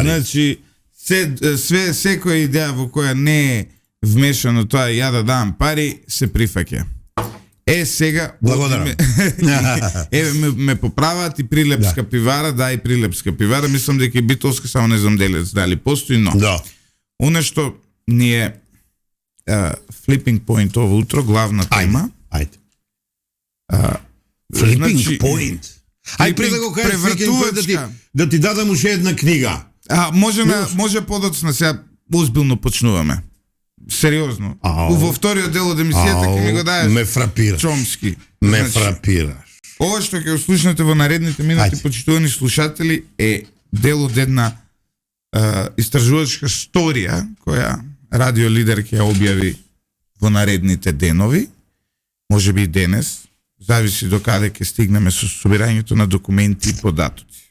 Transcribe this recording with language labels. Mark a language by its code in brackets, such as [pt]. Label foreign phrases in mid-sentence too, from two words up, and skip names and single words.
[mk] Значи, секоја идеја во која не е вмешано тоа ја да дам пари, се прифаќа. Сега... Благодарам. ме поправаат и Прилепска пивара, да, и Прилепска пивара. Мислам дека и Битолска, само не знам дали постои, но... Да. [sr] Оно што ни е [en] flipping point [sr] ово утро, главна тема. [mk] Ајде. [en] Flipping point. [mk] Ај пред да го кажеш да ти дадам уште една книга. Може подоцна, сега озбилно почнуваме. Сериозно. Во вториот дел од емисијата ќе ми го даеш. Ме фрапираш. Чомски. Ме фрапираш. Ова што ќе слушнете во наредните минути, почитувани слушатели, е дел од една истражувачка сторија која Радио Лидер ќе ја објави во наредните денови, можеби и денес, зависи до каде ќе стигнеме со собирањето на документи и податоци.